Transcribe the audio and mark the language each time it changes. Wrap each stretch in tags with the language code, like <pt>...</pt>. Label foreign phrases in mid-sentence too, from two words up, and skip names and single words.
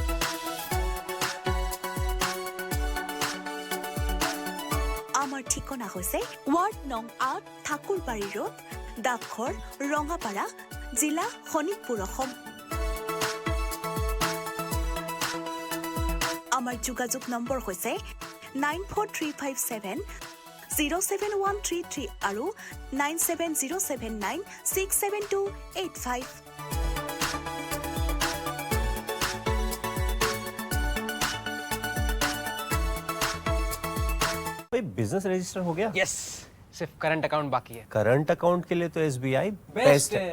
<as>আমাৰ ঠিকনা হৈছে ৱাৰ্ড নং ৮ ঠাকুৰবাৰী ৰোড, ডাকঘৰ ৰঙাপাৰা, জিলা শোণিতপুৰ, অসম। আমাৰ যোগাযোগ নম্বৰ হৈছে 9435707133 আৰু 9707967285।</as> <hi>बिजनेस रजिस्टर हो गया? यस, सिर्फ करंट अकाउंट बाकी है। करंट अकाउंट के लिए तो SBI बेस्ट है।</hi>